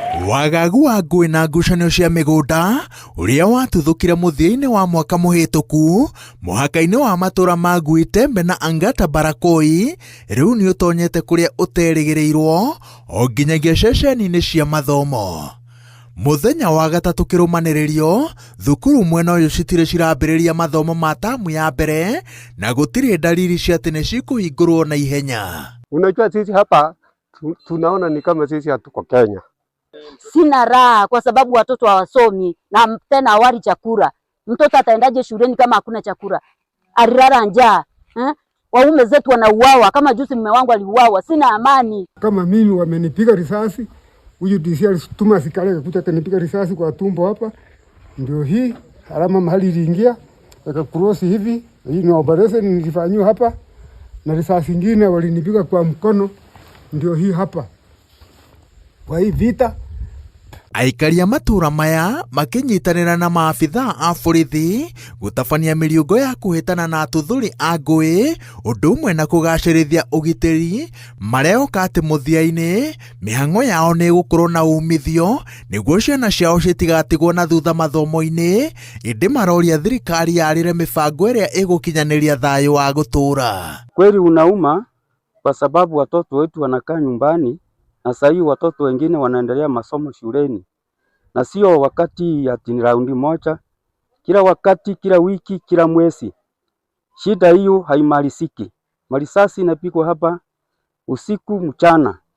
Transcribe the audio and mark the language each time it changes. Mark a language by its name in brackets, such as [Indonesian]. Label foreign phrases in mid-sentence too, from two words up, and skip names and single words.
[Kikuyu] Wagagu wa ngũĩ na ngucanio cia mĩgũnda ũrĩa watuthũkire mũthia-inĩ wa mwaka mũhĩtũku mũhaka-inĩ wa matũra ma Ngui Tembe na Angata Barakoi rĩu nĩ ũtonyete kũrĩa ũterĩgĩrĩirwo o nginyagia ceceni-inĩ cia mathomo. Mũthenya wa gatatũ kĩrũmanĩrĩrio, thukuru mwena ũyũ citirĩ cirambĩrĩria mathomo ma tamu ya mbere na gũtirĩ dalili cia atĩ nĩ cikũhingũrwo na ihenya. [Swahili] Unajua sisi hapa tunaona ni kama sisi hatuko Kenya. Sina raha kwa sababu watoto hawasomi na tena hawali chakula. Mtoto ataendaje shuleni kama hakuna chakula? Alilala njaa. Waume zetu wanauawa kama juzi mume wangu aliuawa. Sina amani. Kama mimi wamenipiga risasi, huyu DC alituma askari akakuja akanipiga risasi kwa tumbo hapa. Ndio hii alama mahali iliingia cross hivi. Hii ni operation nilifanywa hapa. Na risasi nyingine walinipiga kwa mkono. Ndio hii hapa. Kwa hii vita [Kikuyu] aikari a matũra maya makinyitanĩra na maabithaa a borithi gũtabania mĩriũngo ya kũhĩtana na atũthũri a ngũĩ ũndũ ũmwe na kũgacĩrithia ũgitĩri marehoka atĩ mũthia-inĩ mĩhang'o yao nĩ gũkorwo na umithio nĩguo ciana ciao citigatigwo na thutha mathomo-inĩ, ĩndĩ maroria thirikari yarĩre mĩbango ĩrĩa ĩgũkinyanĩria thayũ wa gũtũra. [Swahili] Kweli unauma kwa sababu watoto wetu wanakaa nyumbani na sasa hivi watoto wengine wanaendelea masomo shuleni, na sio wakati ati ni raundi moja, kila wakati, kila wiki, kila mwezi. Shida hiyo haimaliziki. Marisasi inapigwa hapa usiku mchana.